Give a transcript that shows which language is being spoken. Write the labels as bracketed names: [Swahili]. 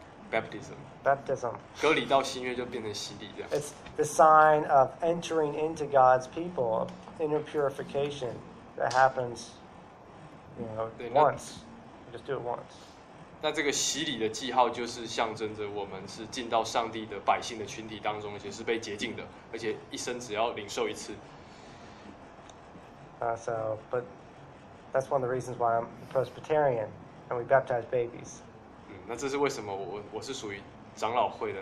[English] baptism. Baptism. [Chinese] 割礼到新约就变成洗礼这样。 [English] It's the sign of entering into God's people, of inner purification that happens, once. Just do it once. [Chinese] 那这个洗礼的记号就是象征着我们是进到上帝的百姓的群体当中，而且是被洁净的，而且一生只要领受一次。 [English] But that's one of the reasons why I'm Presbyterian and we baptize babies. [Chinese] 那这是为什么我是属于长老会的？